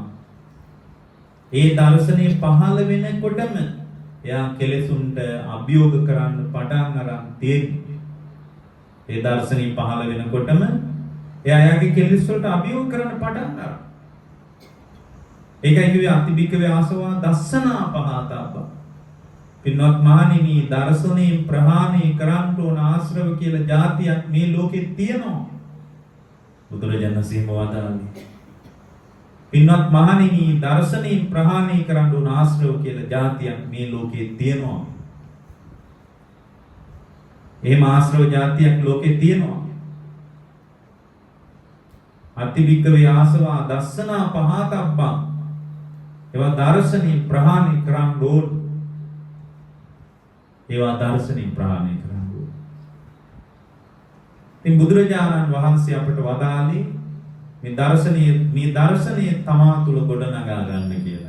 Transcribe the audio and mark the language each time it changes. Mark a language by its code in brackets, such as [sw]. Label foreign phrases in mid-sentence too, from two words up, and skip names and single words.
[si] ඒ දර්ශනය පහළ වෙනකොටම එයා කෙලෙසුන්ට අභියෝග කරන්න පටන් අරන් තියෙන්නේ. ඒ දර්ශනය පහළ වෙනකොටම එයා එයාගේ කෙලෙස් වලට අභියෝග කරන්න පටන් අරන්. ඒකයි කිව්වේ [pi] අතිබිකවේ ආසවා දස්සනා පහතාප. [si] පින්වත් මහණෙනි දර්ශනයෙන් ප්‍රහාණය කරන්න ඕන ආශ්‍රව කියලා જાතියක් මේ ලෝකෙ තියෙනවා. බුදුරජාණන් වහන්සේ පින්වත් මහණෙනි දර්ශනයෙන් ප්‍රහාණය කරන්න උන ආශ්‍රව කියලා જાතියක් මේ ලෝකේ තියෙනවා. එහෙම ආශ්‍රව જાතියක් ලෝකේ තියෙනවා. [pi] අතිවික්කවේ ආසවා දස්සනා පහතබ්බං. [si] ඒවා දර්ශනයෙන් ප්‍රහාණය කරන්න ඕන. ඒවා දර්ශනයෙන් ප්‍රහාණය කරන්න ඕන. ඉතින් බුදුරජාණන් වහන්සේ අපට වදාළේ මේ දර්ශනීය තමා තුල ගොඩනගා ගන්න කියලා.